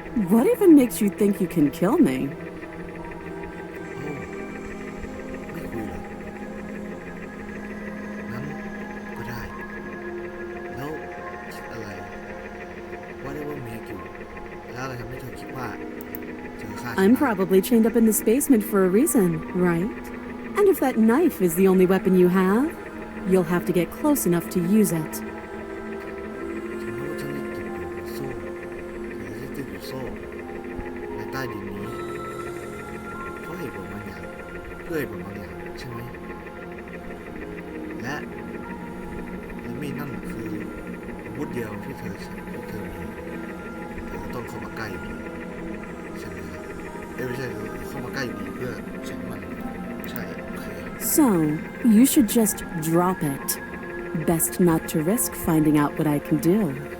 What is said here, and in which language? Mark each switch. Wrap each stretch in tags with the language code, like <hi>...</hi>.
<en>What even makes you think you can kill me?</en> <th>ไม่คุยเลยงั้นก็ได้แล้วคิดอะไร</th> <en>Whatever make you</en> <th>แล้วอะไรทำให้เธอคิดว่าเธอฆ่าฉัน</th> <en>I'm probably chained up in this basement for a reason, right? And if that knife is the only weapon you have, you'll have to get close enough to use it.</en> <th>ฉันรู้ว่าฉันได้ติดอยู่โซ่หรือที่ติดอยู่โซ่ในใต้ดินนี้เพราะเหตุผลบางอย่างเพื่อเหตุผลบางอย่างใช่ไหมและมีดนั่นคืออาวุธเดียวที่เธอมีเธอต้องเข้ามาใกล้อยู่ดีใช่ไหมครับไม่ใช่เข้ามาใกล้อยู่ดีเพื่อใช้มันใช่โอเค</th> <en>So, you should just drop it. Best not to risk finding out what I can do.</en>